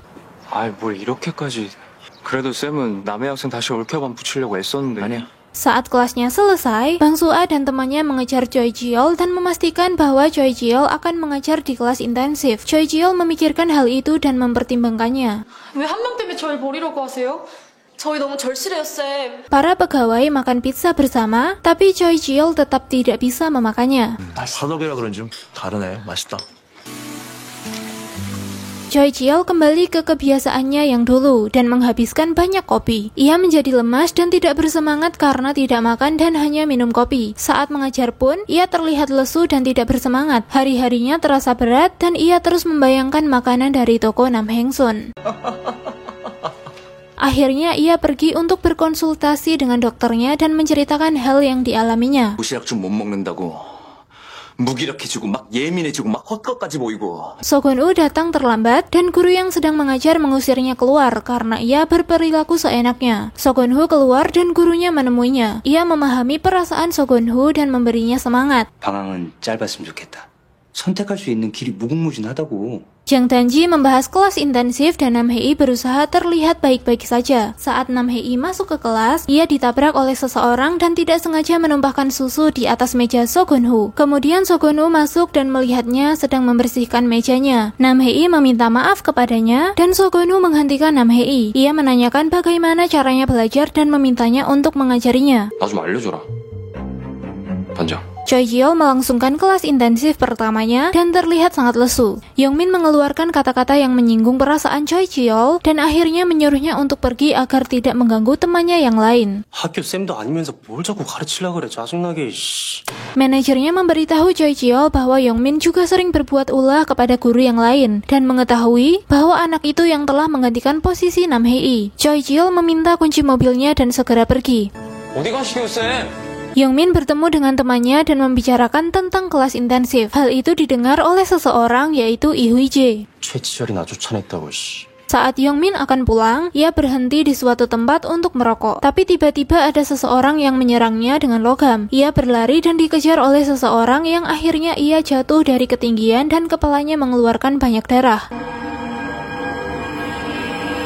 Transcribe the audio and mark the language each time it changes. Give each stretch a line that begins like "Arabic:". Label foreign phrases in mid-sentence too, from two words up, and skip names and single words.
Korean: 아이, 뭘 이렇게까지. 그래도 쌤은 남의 학생 다시 올케어만 붙이려고 애썼는데. 아니야.
Indonesian: Saat kelasnya selesai, Bang Soo-a dan temannya mengejar Choi Ji-yeol dan memastikan bahwa Choi Ji-yeol akan mengajar di kelas intensif. Choi Ji-yeol memikirkan hal itu dan mempertimbangkannya.
Korean: 왜 한 명 때문에 절 버리려고 하세요? 저희 너무 절실해요, 쌤.
Indonesian: Para pegawai makan pizza bersama, tapi Choi Ji-yeol tetap tidak bisa memakannya.
Korean: 산업이라 그런지 좀 다르네. 맛있다.
Indonesian: Choi Ji-yeol kembali ke kebiasaannya yang dulu dan menghabiskan banyak kopi. Ia menjadi lemas dan tidak bersemangat karena tidak makan dan hanya minum kopi. Saat mengajar pun, ia terlihat lesu dan tidak bersemangat. Hari-harinya terasa berat dan ia terus membayangkan makanan dari toko Nam Heng-sun. Akhirnya ia pergi untuk berkonsultasi dengan dokternya dan menceritakan hal yang dialaminya.
Korean: 도시락 좀 못 먹는다고. 무기력해지고 막 예민해지고 막 헛것까지 보이고.
Indonesian: Sogun-woo datang terlambat dan guru yang sedang mengajar mengusirnya keluar karena ia berperilaku seenaknya. Sogun-woo keluar dan gurunya menemuinya. Ia memahami perasaan Sogun-woo dan memberinya semangat.
Korean: 방황은 짧았으면 좋겠다. 선택할 수 있는 길이 무궁무진하다고.
Indonesian: Jang Dan-ji membahas kelas intensif dan Nam Hee berusaha terlihat baik-baik saja. Saat Nam Hee masuk ke kelas, ia ditabrak oleh seseorang dan tidak sengaja menumpahkan susu di atas meja Sogun-woo. Kemudian Sogun-woo masuk dan melihatnya sedang membersihkan mejanya. Nam Hee meminta maaf kepadanya dan Sogun-woo menghentikan Nam Hee. Ia menanyakan bagaimana caranya belajar dan memintanya untuk mengajarinya.
Korean: 나 좀 알려줘라. 반장.
Indonesian: Choi Ji-yeol melangsungkan kelas intensif pertamanya dan terlihat sangat lesu. Yong-min mengeluarkan kata-kata yang menyinggung perasaan Choi Ji-yeol dan akhirnya menyuruhnya untuk pergi agar tidak mengganggu temannya yang lain.
Korean: 학교 쌤도 아니면서 뭘 자꾸 가르치려고 그래 짜증나게.
Indonesian: Manajernya memberitahu Choi Ji-yeol bahwa Yong-min juga sering berbuat ulah kepada guru yang lain dan mengetahui bahwa anak itu yang telah menggantikan posisi Nam Hee. Choi Ji-yeol meminta kunci mobilnya dan segera pergi.
Korean: 어디 가시게요, 쌤?
Indonesian: Yong-min bertemu dengan temannya dan membicarakan tentang kelas intensif. Hal itu didengar oleh seseorang yaitu Lee Hui-jae.
Korean: 최치열이 나 쫓아냈다고.
Indonesian: Saat Yong-min akan pulang, ia berhenti di suatu tempat untuk merokok. Tapi tiba-tiba ada seseorang yang menyerangnya dengan logam. Ia berlari dan dikejar oleh seseorang yang akhirnya ia jatuh dari ketinggian dan kepalanya mengeluarkan banyak darah.